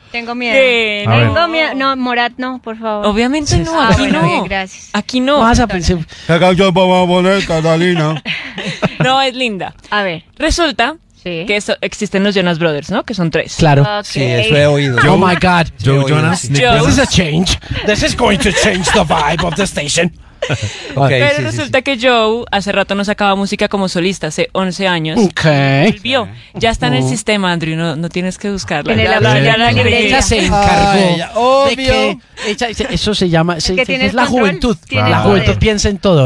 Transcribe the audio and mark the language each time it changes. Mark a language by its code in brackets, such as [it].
[es] Tengo miedo. No, Morat, no, por favor. Obviamente no, aquí no. Gracias. Aquí no. Vas a pensar. ¿Qué canción vamos a poner, Catalina? No, es linda. A ver. Resulta que eso, existen los Jonas Brothers, ¿no? Que son tres. Claro. Okay. Sí, eso he oído. [en] Oh my God. [es] Joe Jonas. [en] This is a change. This is going to change the vibe of the station. [es] Okay, pero sí, resulta que Joe hace rato no sacaba música como solista, hace 11 años. Ok. Volvió. Ya está en el sistema, Andrew, no tienes que buscarla. En el laboratorio. Ella se encargó. Obvio. Eso se llama. Es la juventud. La juventud piensa en todo.